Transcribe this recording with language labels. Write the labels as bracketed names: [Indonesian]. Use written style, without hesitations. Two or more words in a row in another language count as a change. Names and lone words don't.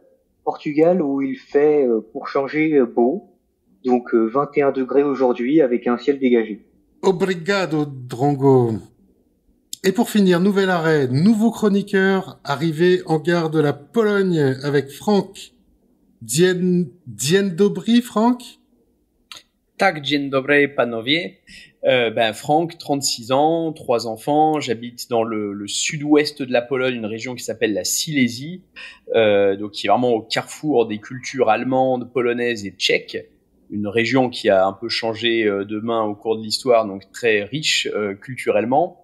[French] Portugal où il fait, pour changer, beau. Donc 21 degrés aujourd'hui avec un ciel dégagé. Obrigado, Drongo. Et pour finir, nouvel arrêt, nouveau chroniqueur, arrivé en gare de la Pologne avec Franck. [Polish] Dzień dobry, Franck? Tak, dzień dobry, panowie. [French] Franck, 36 ans, 3 enfants. J'habite dans le sud-ouest de la Pologne, une région qui s'appelle la Silésie, donc qui est vraiment au carrefour des cultures allemandes, polonaises et tchèques. Une région qui a un peu changé de main au cours de l'histoire, donc très riche culturellement.